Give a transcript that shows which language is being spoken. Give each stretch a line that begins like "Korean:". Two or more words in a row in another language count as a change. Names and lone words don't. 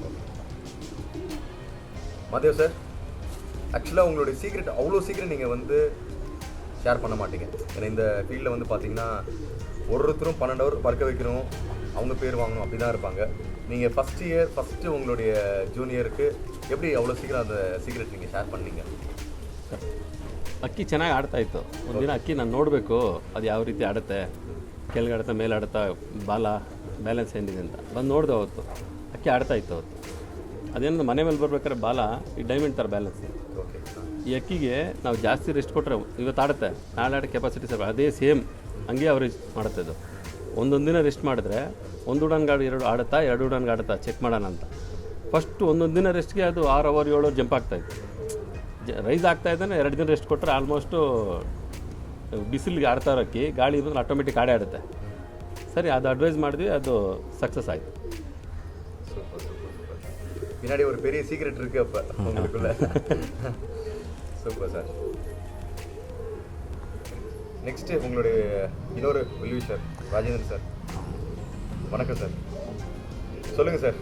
Tamil: மாதேவ் சார், ஆக்சுவலாக உங்களுடைய சீக்ரெட் அவ்வளோ சீக்கிரம் நீங்கள் வந்து ஷேர் பண்ண மாட்டீங்க. ஏன்னா இந்த ஃபீல்டில் வந்து பார்த்தீங்கன்னா ஒருத்தரும் 12 hour பறக்க வைக்கணும், அவங்க பேர் வாங்கணும் அப்படி தான் இருப்பாங்க. நீங்கள் ஃபஸ்ட்டு உங்களுடைய ஜூனியருக்கு எப்படி அவ்வளோ சீக்கிரம் அந்த சீಕ್ರೆಟ್ நீங்கள் ஷேರ್ பண்ணீங்க?
Kannada: ಅಕ್ಕಿ ಚೆನ್ನಾಗಿ ಆಡ್ತಾಯಿತ್ತು. ಒಂದಿನ ಅಕ್ಕಿ ನಾನು ನೋಡಬೇಕು ಅದು ಯಾವ ರೀತಿ ಆಡುತ್ತೆ, ಕೆಳಗೆ ಆಡುತ್ತಾ ಮೇಲೆ ಆಡುತ್ತಾ ಬಾಲ ಬ್ಯಾಲೆನ್ಸ್ ಏನಿದೆ ಅಂತ ಬಂದು ನೋಡಿದೆ. ಅವತ್ತು ಅಕ್ಕಿ ಆಡ್ತಾಯಿತ್ತು. ಅವತ್ತು ಅದೇನು ಮನೆ ಮೇಲೆ ಬರ್ಬೇಕಾದ್ರೆ ಬಾಲ ಈ ಡೈಮಂಡ್ ಥರ ಬ್ಯಾಲೆನ್ಸ್. ಈ ಅಕ್ಕಿಗೆ ನಾವು ಜಾಸ್ತಿ ರೆಸ್ಟ್ ಕೊಟ್ಟರೆ ಇವತ್ತು ಆಡುತ್ತೆ, ನಾಳೆ ಆಡೋ ಕೆಪಾಸಿಟಿ ಸರ್ ಅದೇ ಸೇಮ್ ಹಂಗೆ ಅವರೇಜ್ ಮಾಡುತ್ತೆ. ಇದು ಒಂದೊಂದು ದಿನ ರೆಸ್ಟ್ ಮಾಡಿದ್ರೆ 1 ಉಡನ್ಗಾಡು 2 ಆಡುತ್ತಾ 2 ಉಡನ್ಗೆ ಆಡುತ್ತಾ ಚೆಕ್ ಮಾಡೋಣ ಅಂತ. ಫಸ್ಟು ಒಂದೊಂದು ದಿನ ರೆಸ್ಟ್ಗೆ ಅದು 6 hour 7 hour ಜಂಪ್ ಆಗ್ತಾಯಿತ್ತು. ರೈಸ್ ಆಗ್ತಾಯಿದ್ದಾನೆ 2 ದಿನ ರೆಸ್ಟ್ ಕೊಟ್ಟರೆ ಆಲ್ಮೋಸ್ಟು ಬಿಸಿಲಿಗೆ ಆಡ್ತಾ ಇರೋಕ್ಕೆ ಗಾಳಿ ಬಂದರೆ ಆಟೋಮೆಟಿಕ್ ಆಡುತ್ತೆ. ಸರಿ ಅದು ಅಡ್ವೈಸ್ ಮಾಡಿದ್ವಿ, ಅದು ಸಕ್ಸಸ್ ಆಯಿತು.
Tamil: பின்னாடி ஒரு பெரிய சீக்ரெட் இருக்கு அப்போ உங்களுக்குள்ள. சூப்பர் சார். நெக்ஸ்ட்டு உங்களுடைய இன்னொரு வெல்விஷர் ராஜேந்திரன் சார். வணக்கம் சார், சொல்லுங்கள் சார்.